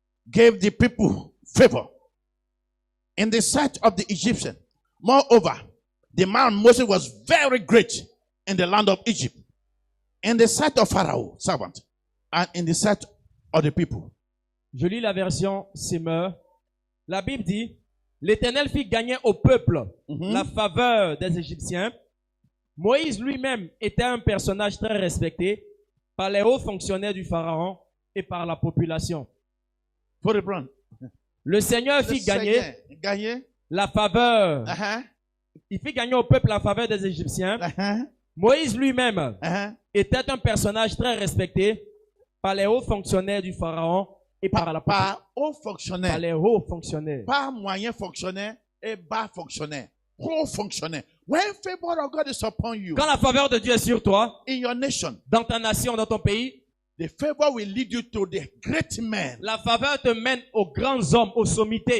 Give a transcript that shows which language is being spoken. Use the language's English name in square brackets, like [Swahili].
[English] gave the people favor in the sight of the Egyptian. Moreover, the man Moses was very great in the land of Egypt, in the sight of Pharaoh, servant, and in the sight of the people. [French] Je lis la version Semeur. La Bible dit, l'Éternel fit gagner au peuple la faveur des Égyptiens. Moïse lui-même était un personnage très respecté par les hauts fonctionnaires du Pharaon et par la population. [English] For the brand. [French] Le Seigneur fit gagner Gagner. la faveur. Uh-huh. Il fit gagner au peuple la faveur des Égyptiens. Uh-huh. Moïse lui-même Uh-huh. était un personnage très respecté par les hauts fonctionnaires du Pharaon et par la Par haut par fonctionnaire. les hauts fonctionnaires. Pas moyen fonctionnaire et bas fonctionnaire. Haut fonctionnaire. [English] When favor of God is upon you [French] Quand la faveur de Dieu est sur toi, [English] in your nation, [French] dans ta nation, dans ton pays, [English] the favor will lead you to the great men. [French] la faveur te mène aux grands hommes, aux sommités.